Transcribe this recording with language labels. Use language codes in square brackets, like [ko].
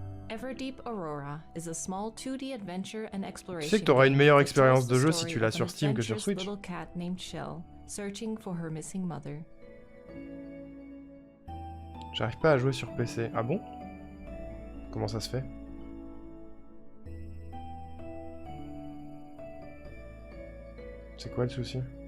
[en] Everdeep Aurora is a small 2D adventure and exploration. [fr] Tu sais que t'auras une meilleure expérience de jeu si tu l'as sur Steam que sur Switch. [en] Little cat named Shell, searching for her missing mother. [fr] J'arrive pas à jouer sur PC. Ah bon? Comment ça se fait? C'est quoi le souci?